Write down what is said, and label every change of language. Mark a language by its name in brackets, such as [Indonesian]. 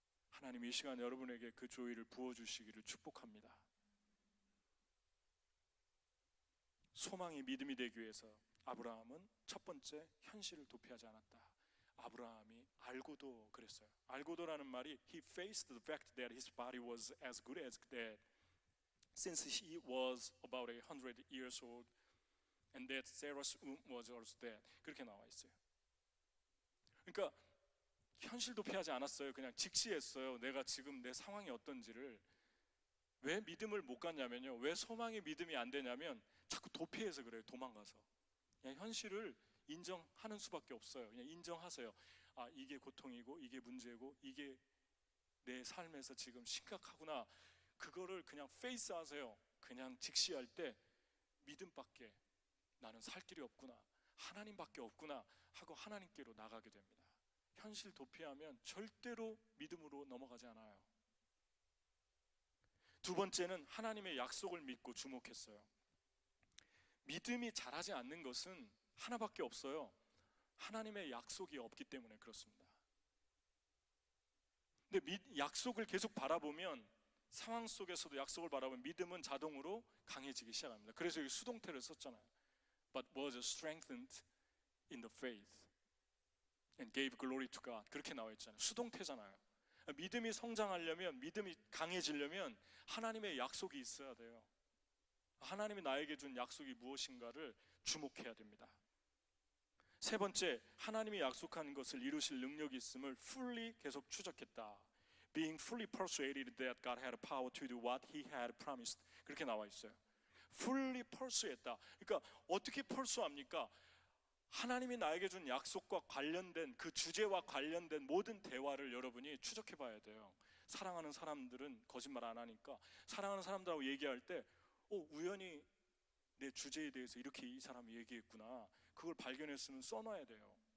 [Korean] 하나님 이 시간 여러분에게 그 조이를 부어주시기를 축복합니다. 소망이 믿음이 되기 위해서 아브라함은 첫 번째 현실을 도피하지 않았다. 아브라함이 알고도 그랬어요. 알고도라는 말이 [English] he faced the fact that his body was as good as dead since he was about 100 years old and that Sarah's womb was also dead. [Korean] 그렇게 나와 있어요. 그러니까 현실 도피하지 않았어요. 그냥 직시했어요. 내가 지금 내 상황이 어떤지를. 왜 믿음을 못 갖냐면요, 왜 소망이 믿음이 안 되냐면 자꾸 도피해서 그래요. 도망가서 그냥 현실을 인정하는 수밖에 없어요. 그냥 인정하세요. 아, 이게 고통이고 이게 문제고 이게 내 삶에서 지금 심각하구나. 그거를 그냥 페이스하세요. 그냥 직시할 때 믿음밖에 나는 살 길이 없구나, 하나님밖에 없구나 하고 하나님께로 나가게 됩니다. 현실 도피하면 절대로 믿음으로 넘어가지 않아요. 두 번째는 하나님의 약속을 믿고 주목했어요. 믿음이 자라지 않는 것은 하나밖에 없어요. 하나님의 약속이 없기 때문에 그렇습니다. 근데 약속을 계속 바라보면, 상황 속에서도 약속을 바라보면 믿음은 자동으로 강해지기 시작합니다. 그래서 여기 수동태를 썼잖아요. [English] But was strengthened in the faith and gave glory to God. [Korean] 그렇게 나와 있잖아요. 수동태잖아요. 믿음이 성장하려면, 믿음이 강해지려면 하나님의 약속이 있어야 돼요. 하나님이 나에게 준 약속이 무엇인가를 주목해야 됩니다. 세 번째, 하나님이 약속한 것을 이루실 능력이 있음을 fully 계속 추적했다. [English] Being fully persuaded that God had power to do what He had promised. [Korean] 그렇게 나와 있어요. [English] fully pursue [Korean] 했다. 그러니까 어떻게 pursue합니까? 하나님이 나에게 준 약속과 관련된 그 주제와 관련된 모든 대화를 여러분이 추적해 봐야 돼요. 사랑하는 사람들은 거짓말 안 하니까 사랑하는 사람들하고 얘기할 때 우연히 내 주제에 대해서 이렇게 이 사람이 얘기했구나, 그걸 발견했으면 써놔야 돼요.